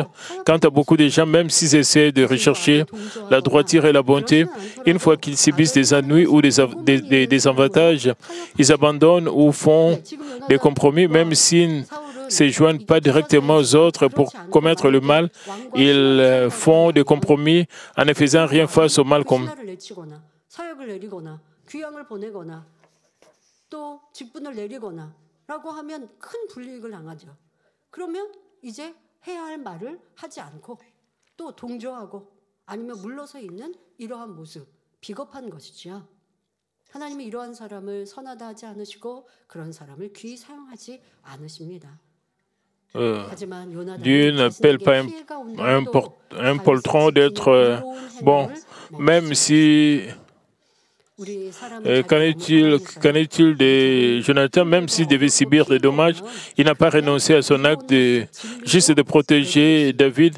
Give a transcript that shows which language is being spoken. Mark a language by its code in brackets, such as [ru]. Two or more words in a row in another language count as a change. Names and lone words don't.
[fr] Quant à beaucoup de gens, même s'ils essaient de rechercher la droiture et la bonté, une fois qu'ils subissent des ennuis ou des avantages, ils abandonnent ou font des compromis, même s'ils ne se joignent pas directement aux autres pour commettre le mal, ils font des compromis en ne faisant rien face au mal commun. [ko] 라고 하면 큰 불이익을 당하죠. 그러면 이제 해야 할 말을 하지 않고 또 동조하고 아니면 물러서 있는 이러한 모습, 비겁한 것이죠. 하나님이 이러한 사람을 선하다 하지 않으시고 그런 사람을 귀히 사용하지 않으십니다. [fr] Dieu n'appelle pas un poltron d'être bon, même si... Qu'en est-il de Jonathan? Même s'il devait subir des dommages, il n'a pas renoncé à son acte juste de protéger David.